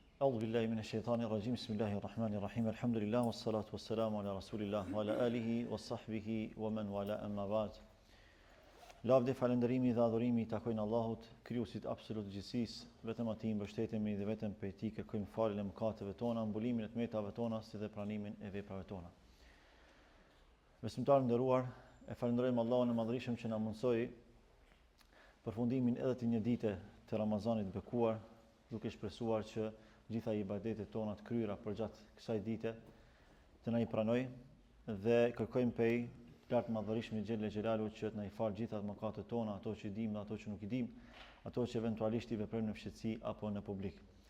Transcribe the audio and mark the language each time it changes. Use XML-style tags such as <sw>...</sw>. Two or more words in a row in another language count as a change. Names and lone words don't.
<ar>أعوذ بالله من الشيطان الرجيم بسم الله الرحمن الرحيم الحمد لله والصلاة والسلام على رسول الله وعلى آله وصحبه ومن والاه أما بعد.</ar> <sq>Lavdi, falënderimi dhe adhurimi i takojnë Allahut, krijuesit absolut të gjithësisë, vetëm atij mbështetemi dhe vetëm prej tij kërkojmë faljen e mëkateve tona, mbulimin e tmetave tona, si dhe pranimin e veprave tona. Besimtarë nderuar, e falenderojmë Allahun e Madhërisëm që na mundsoi përfundimin edhe të një dite të Ramazanit bekuar, duke shpresuar që gjitha ibadetet tona të kryera përgjatë kësaj dite të na i pranoj dhe kërkojmë prej lartë madhërisht</sq> <ar>جل جلاله</ar> <sq>që të na i falë gjitha mëkatet tona, ato që i dim dhe ato që nuk i dim, ato që eventualisht i veprojmë në fshetësi apo në publik.</sq>